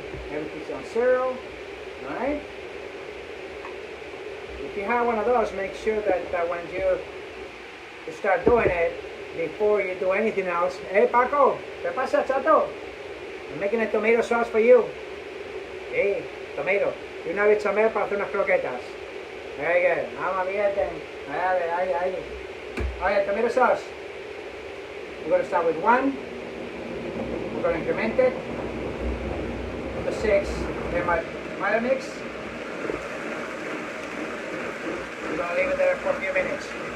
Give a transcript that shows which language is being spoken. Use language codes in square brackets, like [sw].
[en] Everything's on 0. Alright? If you have one of those, make sure that when you start doing it, before you do anything else, hey Paco, [es] ¿qué pasa, chato? [en] I'm making a tomato sauce for you. Hey, tomato. [es] Y una bechamel para hacer unas croquetas. [en] Very good. [es] Vamos bien. Ahí. [en] Alright, tomato sauce. We're going to start with 1. We're going to increment it to 6. Then my tomato mix. We're going to leave it there for a few minutes.